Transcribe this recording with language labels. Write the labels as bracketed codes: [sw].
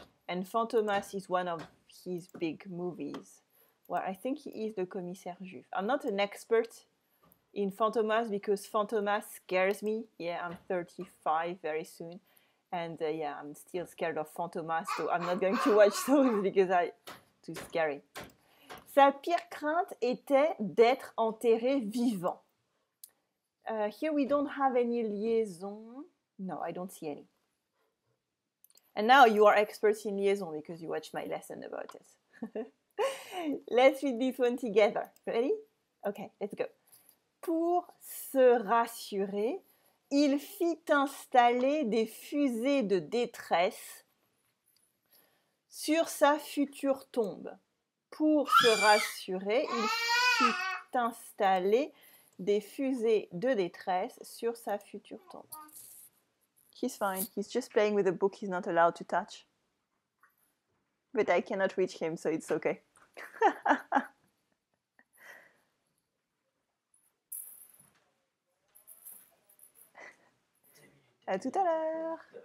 [en] And Fantomas is one of his big movies, where I think he is the commissaire Juif. I'm not an expert in Fantomas because Fantomas scares me. Yeah, I'm 35 very soon. And yeah, I'm still scared of Fantomas, so I'm not going to watch those because too scary. [fr] Sa pire crainte était d'être enterré vivant. [en] Here we don't have any liaison. No, I don't see any. And now you are experts in liaison because you watched my lesson about it. Let's read this one together. Ready? Okay, let's go. [fr] Pour se rassurer, il fit installer des fusées de détresse sur sa future tombe. Pour se rassurer, il fit installer des fusées de détresse sur sa future tombe. [en] He's fine. He's just playing with a book he's not allowed to touch. But I cannot reach him, so it's okay. [fr] À tout à l'heure.